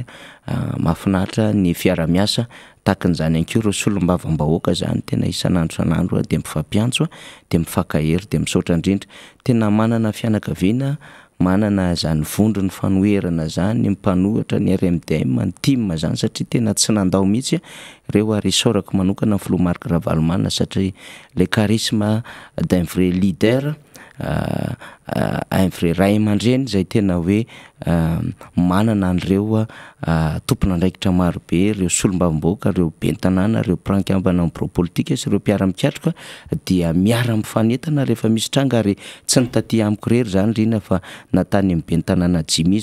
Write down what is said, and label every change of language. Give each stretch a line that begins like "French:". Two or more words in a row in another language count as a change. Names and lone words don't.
Malagasy: mahafinaritra ny fiara-miasa takan'izany ihany koa ireo solombavambahoaka zany tena isan'andro dia mifampiantso dia mifankahery dia misaotra indrindra tena manana fianakaviana manana zany vondro ny fanoherana zany ny mpanohatra ny RMDM ny team zany satria tena tsy nandao mihitsy reo ary isaorako manokana Flo Marc Ravalomanana satria
French: le charisme d'un vrai leader un vrai
Malagasy: ray aman-dreny zay tena hoe manana an'ireo tompon'andraikitra maro be ireo solombavamboaka ireo bentanàna ireo mpirankambana amin'ny pro-politika sy ireo mpiara-mikatroka dia miara-mifanentana rehefa misy tranga ary tsy nitaty amiko rery zany rina fa natany amin'ny bentanàna Jimmy